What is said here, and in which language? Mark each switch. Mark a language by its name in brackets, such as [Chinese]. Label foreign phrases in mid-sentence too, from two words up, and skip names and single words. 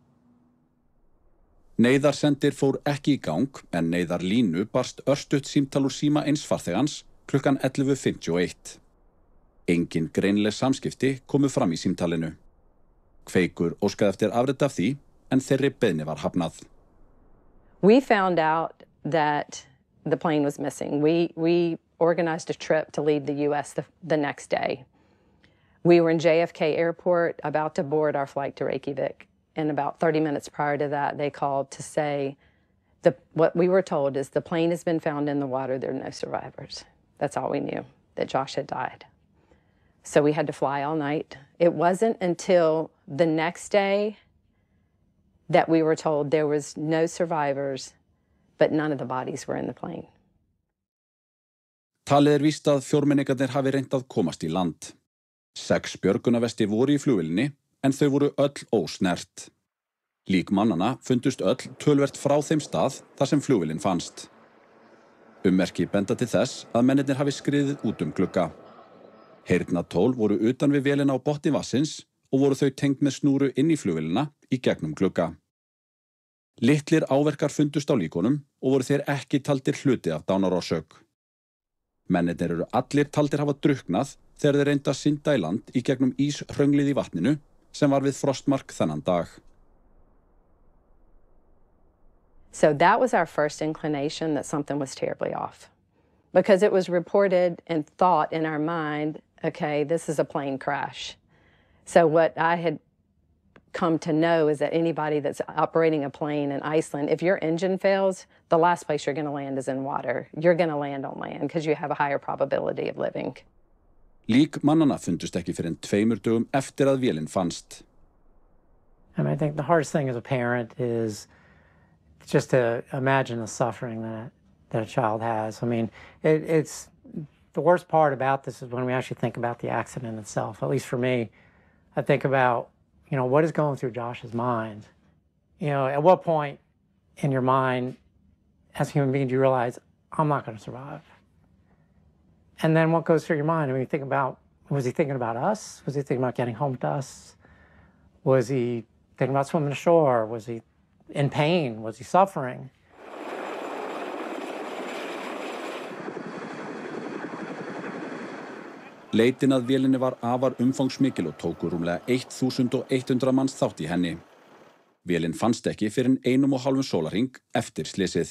[Icelandic] Neyðarsendir fór ekki í gang en neyðarlínu barst örstutt símtal úr síma eins farþegans klukkan 11:51. Engin greinileg samskipti komu fram í símtalinu. Kveikur óskaði eftir afrit af því en þeirri beiðni var hafnað. [English] We found out that the plane was missing. We organized a trip to leave the U.S. the next day. We were in JFK Airport about to board our flight to Reykjavik. And about 30 minutes prior to that, they called to say, what we were told is the plane has been found in the water, there are no survivors. That's all we knew, that Josh had died. So we had to fly all night. It wasn't until the next day that we were told there was no survivors, but none of the bodies were in the plane. [Icelandic] Talið víst að fjórmenningarnir hafi reynt að komast í land. 6 björgunarvesti voru í flugvélinni, en þau voru öll ósnert. Lík mannanna fundust öll töluvert frá þeim stað þar sem flugvélin fannst. Ummerki benda til þess að mennirnir hafi skriðið út glugga. Heyrnartól voru utan við vélina á botni vatnsins og voru þau tengd með snúru inn í flugvélina í gegnum glugga. Litlir áverkar fundust á líkunum og voru þeir ekki taldir hluti af dánarorsök. Mennirnir eru allir taldir hafa drukknað þegar þeir reyndu að synda í land í gegnum íshrönglið í vatninu sem var við frostmark þennan dag. [English] So that was our first inclination that something was terribly off. Because it was reported and thought in our mind, okay, this is a plane crash. So what I had come to know is that anybody that's operating a plane in Iceland, if your engine fails, the last place you're going to land is in water. You're going to land on land because you have a higher probability of living. [Icelandic] Lík mannanna fundust ekki fyrir 2 dögum eftir að vélin fannst. [English] I think the hardest thing as a parent is just to imagine the suffering that a child has. I mean, it's the worst part about this is when we actually think about the accident itself. At least for me, I think about, what is going through Josh's mind? At what point in your mind, as a human being, do you realize, I'm not going to survive? And then what goes through your mind when you think about, was he thinking about us? Was he thinking about getting home to us? Was he thinking about swimming ashore? Was he in pain? Was he suffering? [Icelandic] Leitin að vélinni var afar umfangsmikil og tóku rúmlega 1100 manns þátt í henni. Vélin fannst ekki fyrr en 1,5 sólarhring eftir slysið.